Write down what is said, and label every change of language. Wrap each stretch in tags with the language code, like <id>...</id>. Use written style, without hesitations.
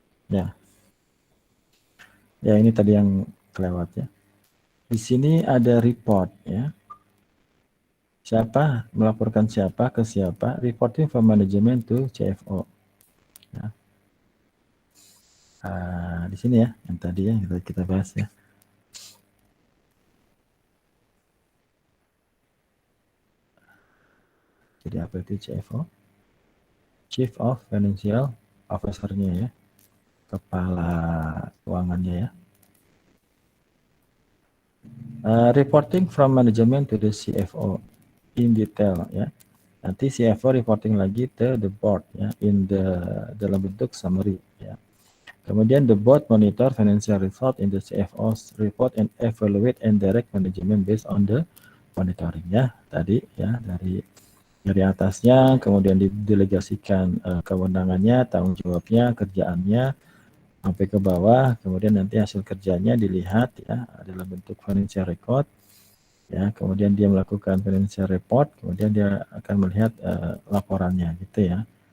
<id>Ya. Ya, ini tadi yang kelewat ya. Di sini ada report ya. Siapa melaporkan siapa ke siapa?</id> <en>Reporting from management to CFO.</en> <id>Ya. Di sini ya, yang tadi ya kita bahas ya. Jadi apa itu CFO? Chief of Financial Officer-nya ya. Kepala keuangannya ya.</id> <en>Reporting from management to the CFO in detail ya.</en> <id>Nanti CFO reporting lagi ke the board ya dalam bentuk summary ya.</id> <en>Kemudian the board monitor financial result in the CFO's report and evaluate and direct management based on the monitoring ya.</en> <id>Tadi ya dari atasnya kemudian didelegasikan kewenangannya, tanggung jawabnya, kerjaannya sampai ke bawah, kemudian nanti hasil kerjanya dilihat ya dalam bentuk financial record ya, kemudian dia melakukan financial report, kemudian dia akan melihat laporannya gitu ya.</id>